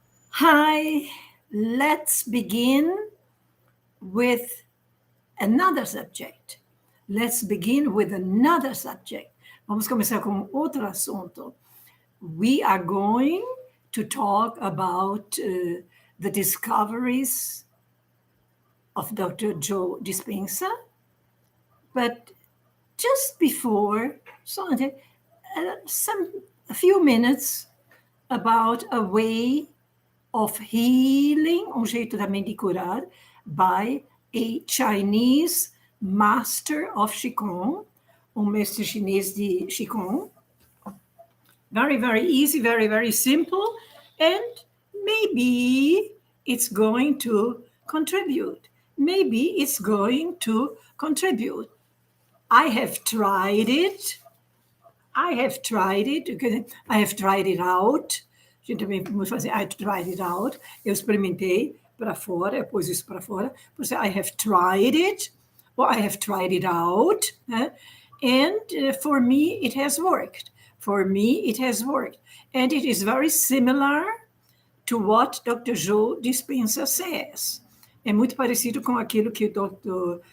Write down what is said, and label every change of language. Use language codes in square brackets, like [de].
[en] Hi, let's begin with another subject. Let's begin with another subject. [pt] Vamos começar com outro assunto. [en] We are going to talk about the discoveries of Dr. Joe Dispenza. But just before, a few minutes about a way of healing, [pt] jeito também de curar, [en] by a Chinese master of Qigong, [pt] mestre chinês de Qigong. [en] Very, very easy, very, very simple, and maybe it's going to contribute. Maybe it's going to contribute. I have tried it. I have tried it out. [pt] A gente também pode fazer, [en] I tried it out. [pt] Eu experimentei para fora, eu pus isso para fora. [en] Você, I have tried it, or I have tried it out. And for me, it has worked. For me, it has worked. And it is very similar to what Dr. Joe Dispenza says. [pt] É muito parecido com aquilo que o Dr.